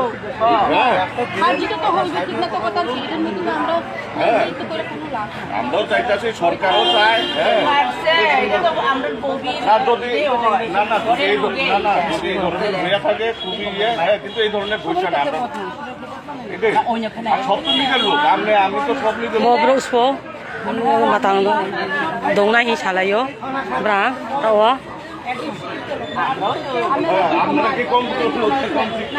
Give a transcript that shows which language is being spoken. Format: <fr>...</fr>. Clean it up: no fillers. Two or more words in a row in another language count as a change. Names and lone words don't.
<bn>হ্যাঁ আমরাও চাইতেছি, সরকারও চায়। হ্যাঁ আর যদি না না যদি এই না না যদি এই ধরনের হয়ে থাকে খুবই ইয়ে হ্যাঁ কিন্তু এই ধরনের ঘুষা না সব তো নিজের লোক আমি তো সব নিজের লোক। Bro, matang dong na hi salayo, bra, tawa. আপনারা কি কম হচ্ছে কম</bn>